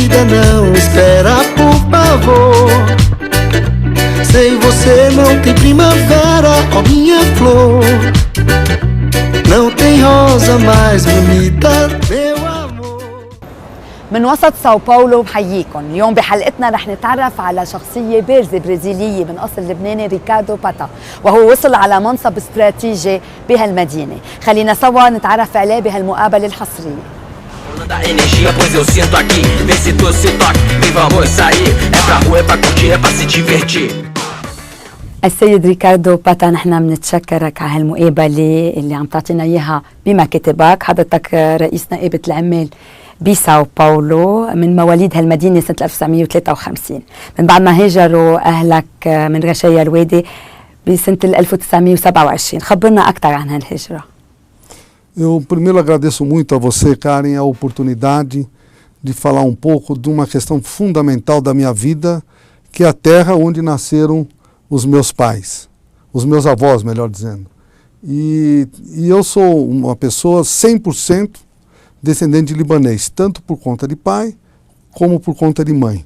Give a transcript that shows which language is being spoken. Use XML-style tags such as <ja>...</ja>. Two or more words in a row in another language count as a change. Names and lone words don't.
<pt>não espera, por favor. Sem você não tem primavera, ó minha flor. Não tem rosa mais bonita, meu amor.</pt> <ar>من وسط ساو باولو بحييكم. اليوم بحلقتنا رح نتعرف على شخصية بارزة برازيلية من أصل لبناني، ريكاردو باتا، وهو وصل على منصب استراتيجي بهالمدينة. خلينا سوا نتعرف عليه بهالمقابلة الحصرية.</ar> <pt>Da energia, pois eu sinto aqui. Vê se tu se toca e vamos sair. É pra rua, é pra curtir, é pra se divertir.</pt> <ar>السيد ريكاردو باتا، نحن بنتشكرك على هالمقابلة اللي عم تعطينا إياها بمكتبك. حضرتك رئيس نائبة العمال بساو باولو، من مواليد هالمدينة سنة 1953، من بعد ما هاجروا أهلك من رشايا الوادي بسنة 1927. خبرنا أكثر عن هالهجرة.</ar> <pt>Eu primeiro agradeço muito a você, Karen, a oportunidade de falar um pouco de uma questão fundamental da minha vida, que é a terra onde nasceram os meus pais, os meus avós, melhor dizendo. E eu sou uma pessoa 100% descendente de libanês, tanto por conta de pai como por conta de mãe.</pt>